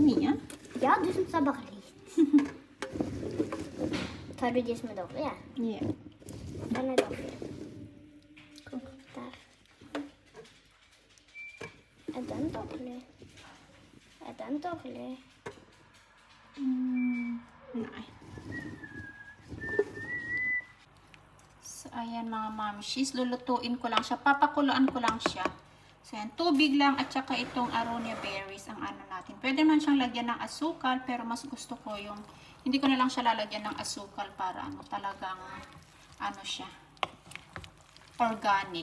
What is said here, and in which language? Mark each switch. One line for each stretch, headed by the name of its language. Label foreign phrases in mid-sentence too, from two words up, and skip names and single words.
Swedish: Ja, du som sa bara lite. Ta Tar du de som är dåliga?
English: Yeah.
Swedish: Den är dålig. Där. Är den dålig? Är den dålig?
Filipino: Nay. So, ayan mga mamshis. Lulutuin ko lang siya. Papakuluan ko lang siya. So, ayan. Tubig lang at saka itong
English: aronia berries
Filipino: ang ano natin. Pwede man siyang lagyan ng asukal, pero mas gusto ko yung, hindi ko na lang siya lalagyan ng asukal para ano, talagang, ano siya, organic.